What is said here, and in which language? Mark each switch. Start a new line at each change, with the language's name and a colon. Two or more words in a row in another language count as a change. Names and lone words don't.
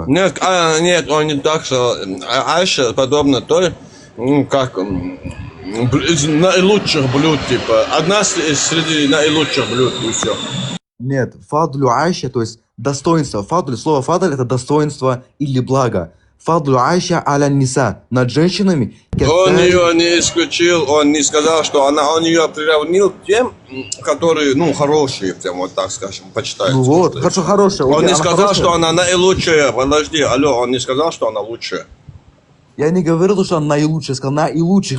Russian: Нет, нет, он не так сказал. Айша подобно той, ну, как из наилучших блюд, типа, одна среди наилучших блюд, и все. Нет,
Arabic: فضل عائشة,
Russian: то есть достоинство. Фадлю, слово фадль это достоинство или благо.
Arabic: فضل عائشة على النساء,
Russian: над женщинами. Он ее не исключил, он не сказал, что он ее приравнил к тем, которые, ну, хорошие, прям вот так скажем, почитаются. Ну вот, хорошо, хорошая. Он окей, не она сказал, хорошая. что она наилучшая, подожди, алло, он не сказал, что она лучшая. Я не говорил, что она наилучшая, я сказал наилучших.